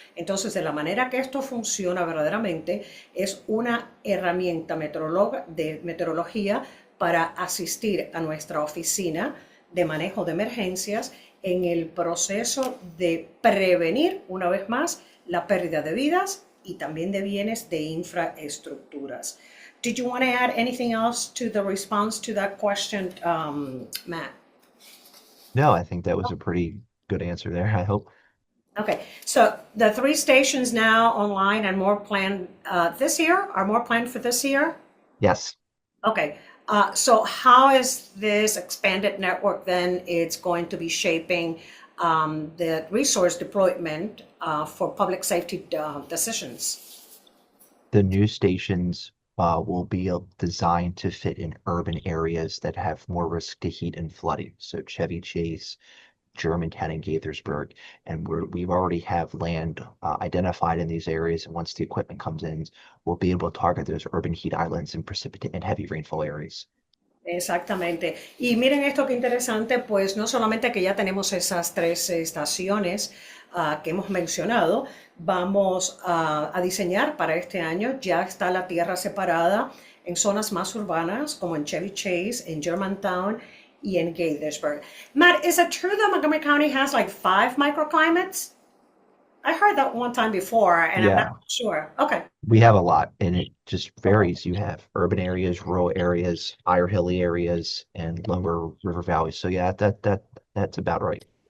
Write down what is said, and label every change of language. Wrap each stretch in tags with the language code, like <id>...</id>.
<es>Entonces, de la manera que esto funciona verdaderamente, es una herramienta de meteorología para asistir a nuestra oficina de manejo de emergencias en el proceso de prevenir, una vez más, la pérdida de vidas y también de bienes de infraestructuras.</es> <en>Did you want to add anything else to the response to that question, Matt? No, I think that was a pretty good answer there, I hope. Okay, so the 3 stations now online and more planned this year, are more planned for this year? Yes. Okay, so how is this expanded network then it's going to be shaping the resource deployment for public safety decisions? The new stations will be designed to fit in urban areas that have more risk to heat and flooding. So Chevy Chase, Germantown, and Gaithersburg. And we've already have land identified in these areas. And once the equipment comes in, we'll be able to target those urban heat islands and precipitate and heavy rainfall areas.</en> <es>Exactamente. Y miren esto qué interesante, pues no solamente que ya tenemos esas 3 estaciones que hemos mencionado, vamos a diseñar para este año, ya está la tierra separada en zonas más urbanas como en Chevy Chase, en Germantown y en Gaithersburg.</es> <en>Matt, is it true that Montgomery County has like 5 microclimates? I heard that one time before, and I'm not sure. Okay. We have a lot, and it just varies. You have urban areas, rural areas, higher hilly areas, and lower river valleys. So yeah, that's about right.</en>